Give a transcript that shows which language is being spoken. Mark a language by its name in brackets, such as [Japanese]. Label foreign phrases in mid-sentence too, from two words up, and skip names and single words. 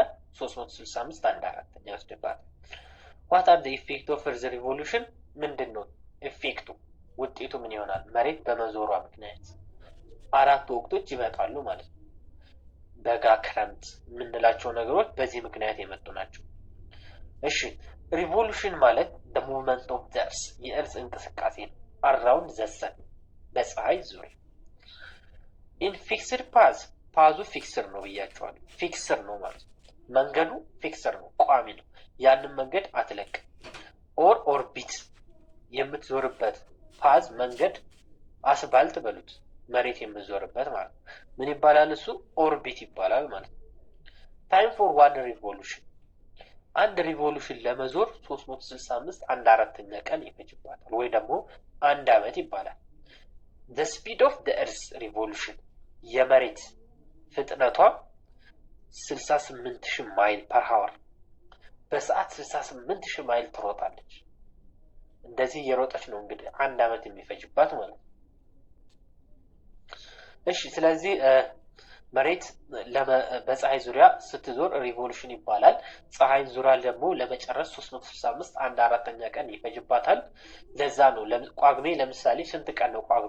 [English] 365 1/4 ይወስድባታል። what are the effect of earth revolution? [Amharic] ምንድን ነው ኢፌክቱ? ውጤቱ ምን ይሆናል? መሬት በመዞሯ ምክንያት 4 ወቅቶች ይመጣሉ ማለት ነው። በጋ፣ ክረምት የምንላቸው ነገሮች በዚህ ምክንያት የመጡ ናቸው። እሺ፣ ሪቮሉሽን ማለት [English] the movement of the earth [Amharic] የእርዝ እንቅስቃሴ ነው። [English] around the sun [Amharic] በፀሐይ ዙሪያ። [English] in fixed path [Amharic] ፓዙ ፊክስር ነው ብያቸዋለሁ። ፊክስር ነው ማለት ነው። መንገዱ ፊክስር ነው፣ ቋሚ ነው። ያንን መንገድ አትለቅም። [English] or orbit [Amharic] የምትዞርበት ፓዝ መንገድ አስፋልት በሉት፣ መሬት የምትዞርበት ማለት ነው። ምን ይባላል እሱ? ኦርቢት ይባላል ማለት ነው። [English] time for one revolution፣ [Amharic] አንድ ሪቮሉሽን ለመዞር 365 1/4ኛ ቀን ይፈጅባታል፣ ወይ ደግሞ 1 ዓመት ይባላል። [English] the speed of the earth revolution [Amharic] የመሬት ፍጥነቷ 68,000 [English] mile per hour [Amharic] በሰዓት 68,000 ማይል ትሮጣለች። እንደዚህ እየሮጠች ነው እንግዲህ 1 ዓመት የሚፈጅባት ማለት ነው። እሺ ስለዚህ መሬት በፀሐይ ዙሪያ ስትዞር ሪቮሉሽን ይባላል። ፀሐይን ዙሪያ ደግሞ ለመጨረስ 365 1/4ኛ ቀን ይፈጅባታል። ለዛ ነው ጳጉሜ ለምሳሌ ስንት ቀን ነው ጳጉሜ?